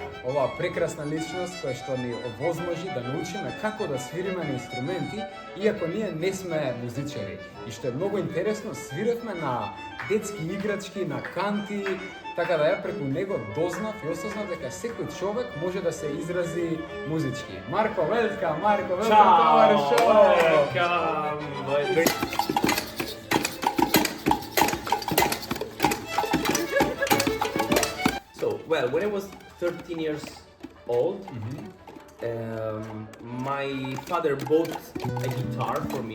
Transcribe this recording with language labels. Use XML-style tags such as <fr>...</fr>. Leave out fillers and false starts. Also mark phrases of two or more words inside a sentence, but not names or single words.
<mk>Оваа прекрасна личност која што ни овозможи да научиме како да свириме на инструменти, иако ние не сме музичари. И што е многу интересно, свиревме на детски играчки, на канти, така да ја преку него дознав и осознав дека секој човек може да се изрази музички. Марко,</mk> <en>welcome to our show! So, well, when I was 13 years old, my father bought a guitar for me.</en>